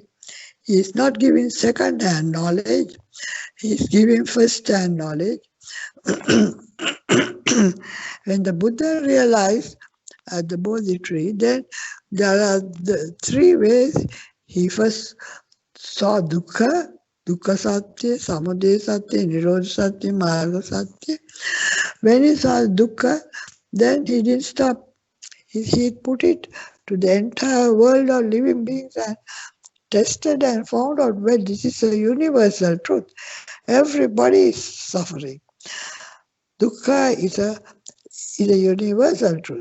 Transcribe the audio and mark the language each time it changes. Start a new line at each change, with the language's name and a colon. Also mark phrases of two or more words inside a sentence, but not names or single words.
English: He is not giving second-hand knowledge. He is giving first-hand knowledge. When the Buddha realized at the Bodhi tree, then there are the three ways he first saw dukkha,
Pali: dukkha satya, samudaya satya, nirodha satya, marga satya.
English: When he saw dukkha, then he didn't stop. He put it to the entire world of living beings and tested and found out, well, this is a universal truth. Everybody is suffering. Dukkha is a universal truth.